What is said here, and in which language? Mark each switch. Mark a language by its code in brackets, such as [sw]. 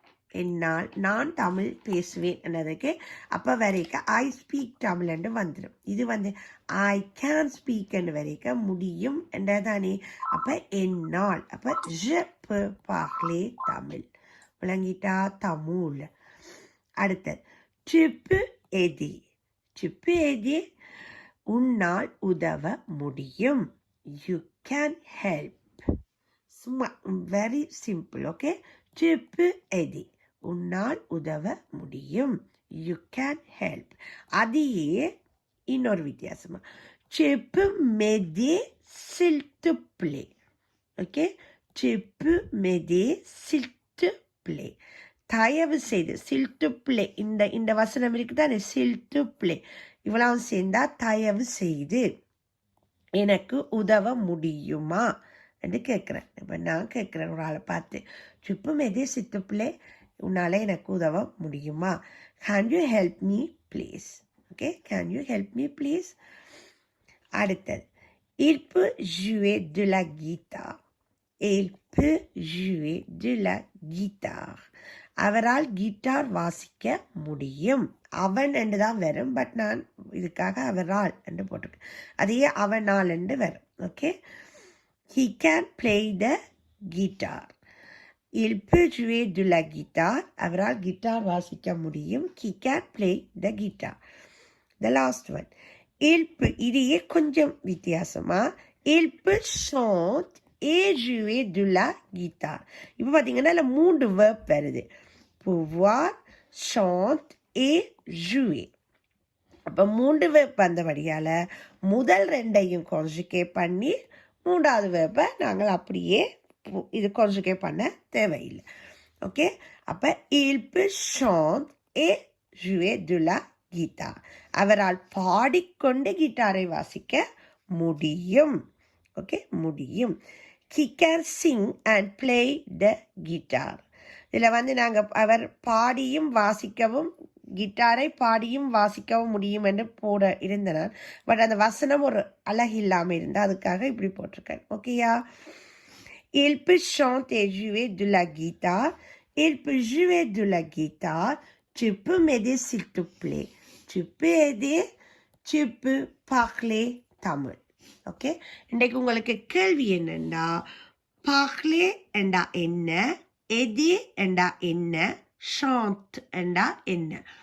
[ta] என்னால் நான் தமிழ் பேசுவேன் என்னதுக்கு அப்போ வரைக்கும் [en] I speak Tamil [ta] என்று வந்துடும். இது வந்து [en] I can speak [ta] என்று வரைக்கும் முடியும் என்றதானே. அப்போ என்னால், அப்போ [fr] je peux parler [ta] தமிழ். விளங்கிட்டா? தமிழ். அடுத்தது [fr] tu peux aider. tu peux aider, [ta] உன்னால் உதவ முடியும். [en] you can help. Very simple. [ta] Okay, [fr] tu peux aider, [ta] உன்னால் உதவ முடியும். [en] You can help. [ta] அதையே இன்னொரு வித்தியாசமா [fr] tu peux m'aider s'il te plaît. ஓகே, tu peux m'aider s'il te plaît, [ta] தயவு செய்து. [fr] s'il te plaît, [ta] இந்த வசனம் இருக்குதானே, s'il te plaît, இவ்வளவு சேர்ந்தா தயவு செய்து எனக்கு உதவ முடியுமா என்று கேட்குறேன். இப்போ நான் கேட்குறேன் ஒரு ஆளை பார்த்து, சுப்பு மெதே சித்துப்பிள்ளை, உன்னால் எனக்கு உதவ முடியுமா? [en] Can you help me please? Okay, can you help me please? [ta] அடுத்தது [fr] il peut jouer de la guitare. il peut jouer de la guitare. [ta] அவரால் கிட்டார் வாசிக்க முடியும். அவன் என்று தான் வரும், பட் நான் இதுக்காக அவரால் என்று போட்டிருக்கேன். அதையே அவனால் என்று வரும். [en] Okay, he can play the guitar. [fr] il peut jouer de la guitare. [ta] அவரால் கிட்டார் வாசிக்க முடியும். [en] he can play the guitar. the last one, [fr] il peut, [ta] இதையே கொஞ்சம் வித்தியாசமா, [fr] il peut chanter et jouer de la guitare. [ta] இப்போ பார்த்தீங்கன்னா இல்லை 3 verb வருது. [fr] pouvoir, chante et jouer. [ta] அப்போ 3 verb வந்தபடியால் முதல் 2ஐயும் கான்ஜுகேட் பண்ணி 3வது வேர்பை நாங்கள் அப்படியே இது கான்ஜுகேட் பண்ண தேவையில்லை. [fr] ஓகே, [ta] அப்போ [fr] il peut chanter et jouer de la guitare. [ta] அவரால் பாடிக்கொண்டு கிட்டாரை வாசிக்க முடியும். ஓகே, முடியும். [en] he can sing and play the guitar. [ta] இதில் வந்து நாங்கள் அவர் பாடியும் வாசிக்கவும் கிட்டாரை பாடியும் வாசிக்கவும் முடியும் என்று போட இருந்தனர். பட் அந்த வசனம் ஒரு அழகு இல்லாமல் இருந்தால் அதுக்காக இப்படி போட்டிருக்கேன். ஓகேயா? [fr] il peut chanter et jouer de la guitare. il peut jouer de la guitare. tu peux m'aider s'il te plaît. tu peux aider. tu peux parler தமிழ். [ta] Okay, இன்றைக்கு உங்களுக்கு கேள்வி என்னன்னா, parler என்றா என்ன, aider என்றா என்ன, chante என்றா என்ன?